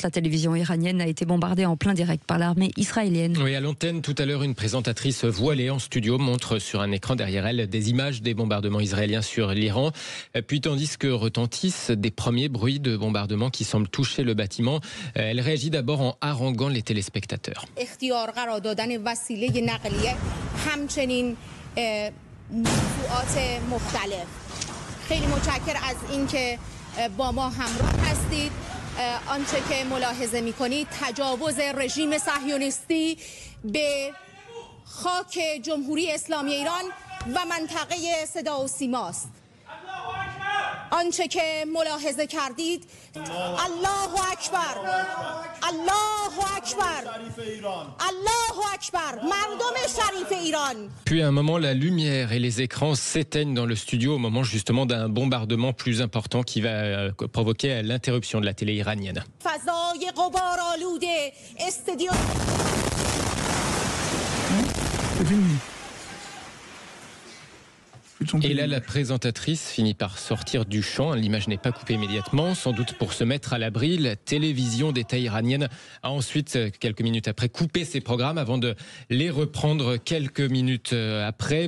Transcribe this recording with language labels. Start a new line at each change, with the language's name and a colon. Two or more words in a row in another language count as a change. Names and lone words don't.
French: La télévision iranienne a été bombardée en plein direct par l'armée israélienne. Oui, à l'antenne, tout à l'heure, une présentatrice voilée en studio montre sur un écran derrière elle des images des bombardements israéliens sur l'Iran. Puis tandis que retentissent des premiers bruits de bombardements qui semblent toucher le bâtiment, elle réagit d'abord en haranguant les téléspectateurs.
Persian: خیلی متشکر از اینکه با ما همراه هستید. آنچه که ملاحظه می‌کنید تجاوز رژیم صهیونیستی به خاک جمهوری اسلامی ایران و منطقه صدا و سیما است. آنچه که ملاحظه کردید
Arabic: الله اکبر الله اکبر الله اکبر
Persian: مردم شریف ایران.
French: Puis à un moment, la lumière et les écrans s'éteignent dans le studio au moment justement d'un bombardement plus important qui va provoquer l'interruption de la télé iranienne.
Persian: فضای غبارآلود استادیوم.
French: Et là, la présentatrice finit par sortir du champ. L'image n'est pas coupée immédiatement, sans doute pour se mettre à l'abri. La télévision d'État iranienne a ensuite, quelques minutes après, coupé ses programmes avant de les reprendre quelques minutes après.